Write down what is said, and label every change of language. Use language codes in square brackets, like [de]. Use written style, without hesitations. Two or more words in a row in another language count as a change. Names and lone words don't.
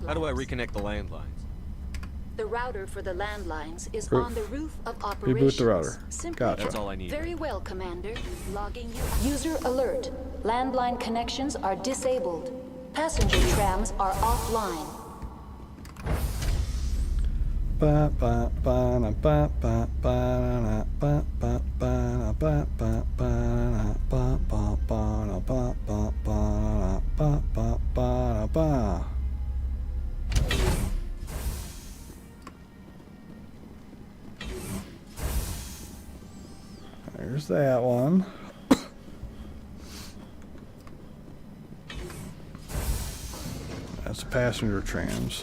[en] How do I reconnect the landlines? The router for the landlines is Roof. on the roof of operations. Reboot the router. Simply Gotcha. That's all I need. Very well, Commander. Logging you. User alert. Landline connections are disabled. Passenger trams are offline. Ba ba ba na ba ba ba na ba ba ba na ba ba ba na ba ba ba na ba ba ba na ba ba ba na ba. There's that one. That's passenger trams.